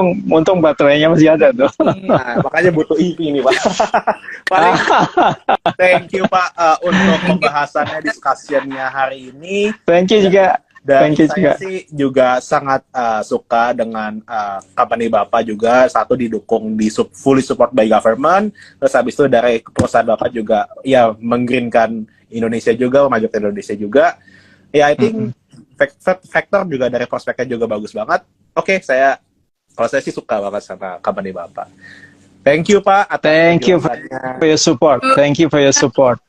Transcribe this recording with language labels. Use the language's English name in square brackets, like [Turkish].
[Indonesian] untung baterainya masih ada tuh. Nah, makanya butuh EV nih Pak. Paling [English] thank you [Indonesian] Pak untuk pembahasannya, diskusinya hari ini. [English] Thank you [Indonesian] juga. Dan saya sih juga sangat suka dengan company Bapak juga. Satu, didukung, [English] fully support by government. [Indonesian] Terus habis itu dari perusahaan Bapak juga ya menggreenkan Indonesia juga, memajukan Indonesia juga. Ya [English] I think [Indonesian] Vector juga dari prospeknya juga bagus banget. Oke, kalau saya sih suka banget sama company Bapak. [English] Thank you [Indonesian] Pak. [English] Thank you for your support. Thank you for your support.